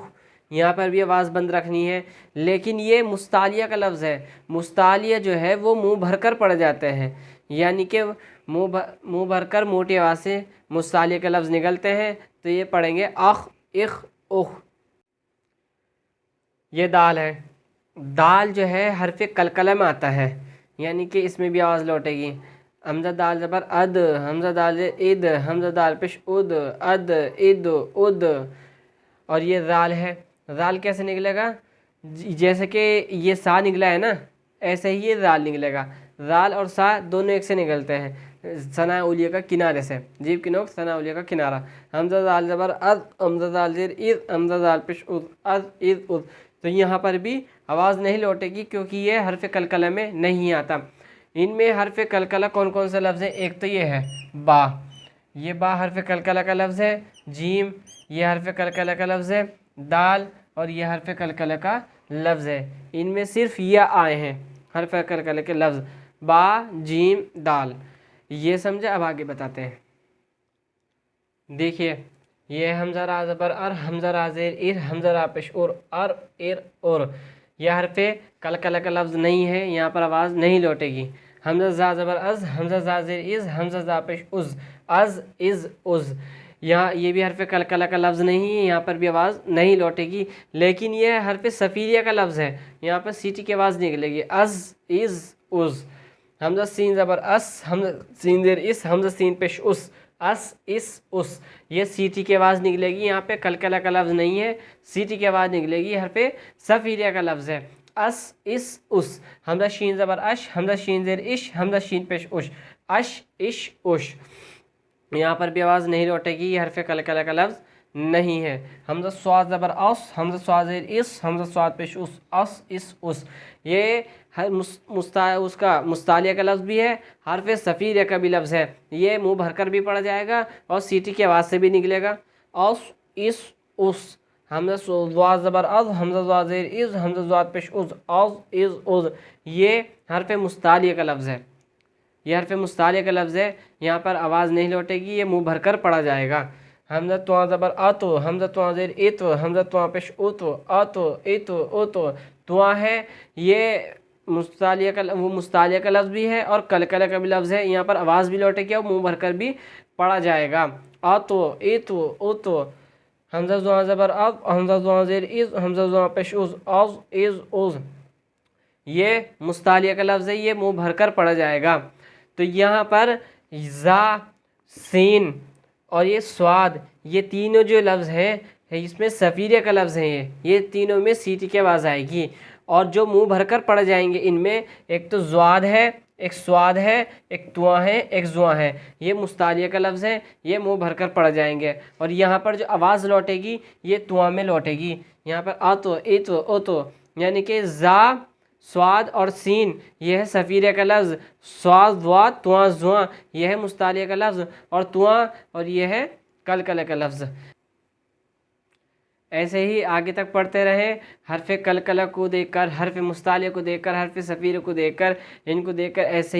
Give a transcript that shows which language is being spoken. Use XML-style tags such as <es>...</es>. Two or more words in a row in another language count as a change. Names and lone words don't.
<ur>یہاں پر بھی آواز بند رکھنی ہے، لیکن یہ مستعلیہ کا لفظ ہے، مستعلیہ جو ہے وہ منہ بھر کر پڑھ جاتے ہیں، یعنی کہ منہ بھر کر موٹی آواز سے مستعلیہ کے لفظ نکلتے ہیں، تو یہ پڑھیں گے اخ اخ اخ۔ یہ دال ہے، دال جو ہے حرف کلکلہ میں آتا ہے، یعنی کہ اس میں بھی آواز لوٹے گی۔ حمزہ دال زبر اد، حمزہ دال زیر اد، حمزہ دال پیش اد، اد اد اد۔ اور یہ زال ہے، زال کیسے نکلے گا؟ جیسے کہ یہ سا نکلا ہے نا، ایسے ہی یہ زال نکلے گا، زال اور سا دونوں ایک سے نکلتے ہیں ثنا علیہ کا کنارے سے، جیب کی نوک ثنا علیہ کا کنارہ۔ حمزہ دال زبر از، حمزہ دال زیر از، حمزہ دال پیش از، از از از۔ تو یہاں پر بھی آواز نہیں لوٹے گی کیونکہ یہ حرف کلکلہ میں نہیں آتا۔ ان میں حرف کلکلہ کون کون سے لفظ ہیں؟ ایک تو یہ ہے با، یہ با حرف کلکلہ کا لفظ ہے، جیم یہ حرف کلکلہ کا لفظ ہے، دال اور یہ حرف کلکلہ کا لفظ ہے۔ ان میں صرف یہ آئے ہیں حرف کلکلہ کے لفظ، با جیم دال۔ یہ سمجھے؟ اب آگے بتاتے ہیں۔ دیکھیے یہ حمزہ را زبر ار، حمزہ را زیر ار، حمزہ را پیش اور، ار ار اور۔ یہ حرف کلکلہ کا لفظ نہیں ہے، یہاں پر آواز نہیں لوٹے گی۔ حمزہ زا زبر از، حمزہ زا زیر از، حمزہ زا پیش از، از از از۔ یہاں یہ بھی حرف کلکلہ کا لفظ نہیں ہے، یہاں پر بھی آواز نہیں لوٹے گی، لیکن یہ حرف صفیریہ کا لفظ ہے، یہاں پر سیٹی کی آواز نکلے گی، از از از۔ حمزہ سین زبر اس، حمزہ سین زیر اس، حمزہ سین پیش اس، اس اس اس۔ یہ سیٹی کی آواز نکلے گی، یہاں پہ کلکلہ کا لفظ نہیں ہے، سیٹی کی آواز نکلے گی، حرف صفیریہ کا لفظ ہے، اس اس اس۔ حمزہ شین زبر اش، حمزہ شین زیر اش، حمزہ شین پیش اش، اش اش اش۔ یہاں پر بھی آواز نہیں لوٹے گی، یہ حرف کلکلہ کا لفظ نہیں ہے۔ حمزہ سواد زبر اس، حمزہ سواد زیر اس، حمزہ سواد پیش اس اس اس، یہ اس کا مستعلیہ کا لفظ بھی ہے، حرف صفیرہ کا بھی لفظ ہے، یہ منہ بھر کر بھی پڑھا جائے گا اور سیٹی کی آواز سے بھی نکلے گا۔ اس اس اس، حمزہ سواد زبر از، حمزہ سواد زیر از، حمزہ سواد پیش از از، یہ حرف مستعلیہ کا لفظ ہے، یہ حرف مستعلیہ کا لفظ ہے، یہاں پر آواز نہیں لوٹے گی، یہ منہ بھر کر پڑھا جائے گا۔ حمزہ تواں زبر اتو، حمزہ تواں زیر اتو، حمزہ تواں پیش اتو اتو اتو اتو، تواں ہے یہ وہ مستعلیہ کا لفظ بھی ہے اور کلکلہ کا بھی لفظ ہے، یہاں پر آواز بھی لوٹے گی اور منہ بھر کر بھی پڑھا جائے گا۔ اتو اتو اتو، حمزہ زواں زبر از، حمزہ زواں زیر از، حمزہ زواں پیش از، یہ مستعلیہ کا لفظ ہے، یہ منہ بھر کر پڑھا جائے گا۔ تو یہاں پر زا، سین اور یہ سواد، یہ تینوں جو لفظ ہیں اس میں صفیرہ کا لفظ ہے، یہ تینوں میں سیٹی کی آواز آئے گی، اور جو منہ بھر کر پڑھ جائیں گے ان میں ایک تو زواد ہے، ایک سواد ہے، ایک تواں ہے، ایک زواں ہے، یہ مستعلیہ کا لفظ ہے، یہ منہ بھر کر پڑھ جائیں گے، اور یہاں پر جو آواز لوٹے گی یہ تواں میں لوٹے گی، یہاں پر آتو ایتو اوتو، یعنی کہ زا، سواد اور سین یہ ہے صفیرہ کا لفظ، سواد واد تواں زواں یہ ہے مستعلیہ کا لفظ، اور تواں اور یہ ہے کلکلہ کا لفظ۔ ایسے ہی آگے تک پڑھتے رہیں، حرف کلکلہ کو دیکھ کر، حرف مستعلیہ کو دیکھ کر، حرف صفیرہ کو دیکھ کر، ان کو دیکھ کر ایسے</ur>